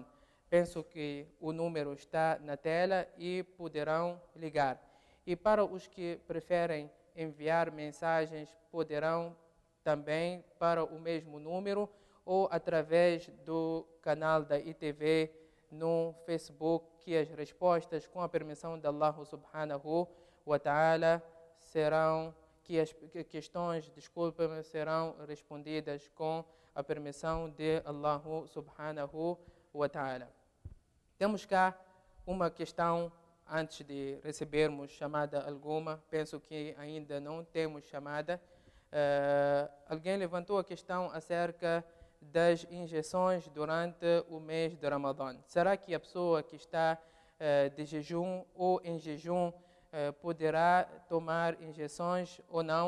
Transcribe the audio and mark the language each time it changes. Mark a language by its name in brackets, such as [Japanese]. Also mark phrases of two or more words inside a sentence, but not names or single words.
[Portuguese] Penso que o número está na tela e poderão ligar. E para os que preferem enviar mensagens, poderão também para o mesmo número ou através do canal da ITV no Facebook, que as respostas, com a permissão de [Arabic] الله سبحانه وتعالى, [Portuguese] que as questões, desculpa-me, serão respondidas com a permissão de [Arabic] الله سبحانه وتعالى. [Portuguese] Temos cá uma questão antes de recebermos chamada alguma. Penso que ainda não temos chamada. Alguém levantou a questão acerca das injeções durante o mês de Ramadã. Será que a pessoa que está de jejum ou em jejum poderá tomar injeções ou não?